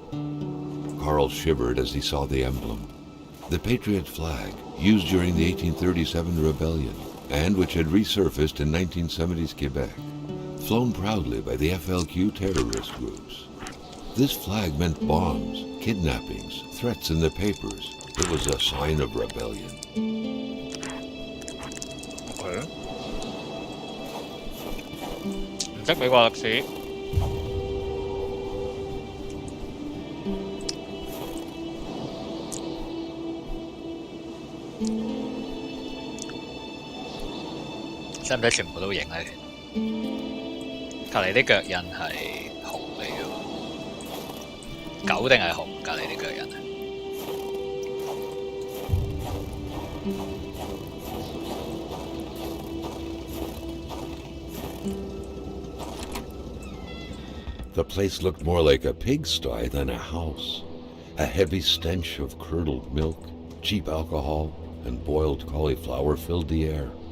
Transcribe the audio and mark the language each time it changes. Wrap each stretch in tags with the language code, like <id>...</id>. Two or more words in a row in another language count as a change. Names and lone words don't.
<en>Carl shivered as he saw the emblem, the Patriot flag used during the 1837 rebellion and which had resurfaced in 1970s Quebec, flown proudly by the FLQ terrorist groups. This flag meant bombs, kidnappings, threats in the papers. It was a sign of rebellion.</en> <yue>Okay. 唔識美國歷史。使唔使全部都影咧？隔離啲腳印係紅嚟嘅喎，狗定係紅？隔離啲腳印啊！</yue> <en>The place looked more like a pigsty than a house. A heavy stench of curdled milk, cheap alcohol, and boiled cauliflower filled the air.</en>